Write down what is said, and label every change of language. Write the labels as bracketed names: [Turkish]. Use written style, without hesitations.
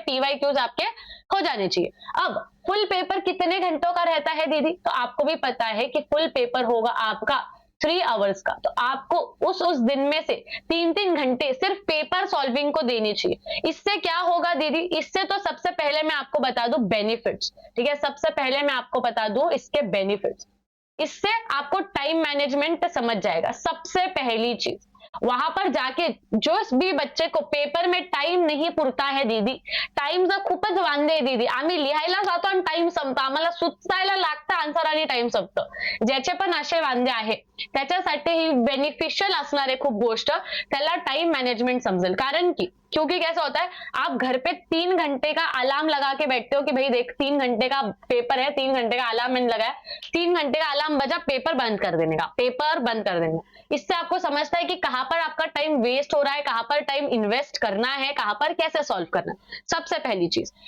[Hindi] PYQs आपके हो जाने चाहिए। अब फुल पेपर कितने घंटों का रहता है दीदी, तो आपको भी पता है कि फुल पेपर होगा आपका 3 आवर्स का। तो आपको उस दिन में से 3-3 घंटे सिर्फ पेपर सॉल्विंग को देनी चाहिए। इससे क्या होगा दीदी, इससे तो सबसे पहले मैं आपको बता दूं बेनिफिट्स, ठीक है। सबसे पहले मैं आपको बता दूं इसके बेनिफिट्स। इससे आपको टाइम मैनेजमेंट समझ जाएगा। सबसे पहली चीज, वहां पर जाके जो भी बच्चे को पेपर में टाइम नहीं पुरता है दीदी, [Marathi] टाइम जर खूपच वांदे आहे दीदी, आम्ही लिहायला जातो आणि टाइम संपतो, आम्हाला सुचायला लागतं आन्सर आणि टाइम संपतं, ज्याचे पण असे वांदे आहे त्याच्यासाठी ही बेनिफिशियल असणार आहे खूप गोष्ट, त्याला टाइम मैनेजमेंट समझेल। [Hindi] कारण की क्योंकि कैसा होता है, आप घर पे 3 घंटे का अलार्म लगा के बैठते हो कि भाई देख 3 घंटे का पेपर है, 3 घंटे का अलार्म मैंने लगाया, 3 घंटे का अलार्म बजा, पेपर बंद कर देने का, पेपर बंद कर देने का। इससे आपको समझता है कि कहां पर आपका टाइम वेस्ट हो रहा है, कहां पर टाइम इन्वेस्ट करना है, कहां पर कैसे सॉल्व करना है, सबसे पहली चीज।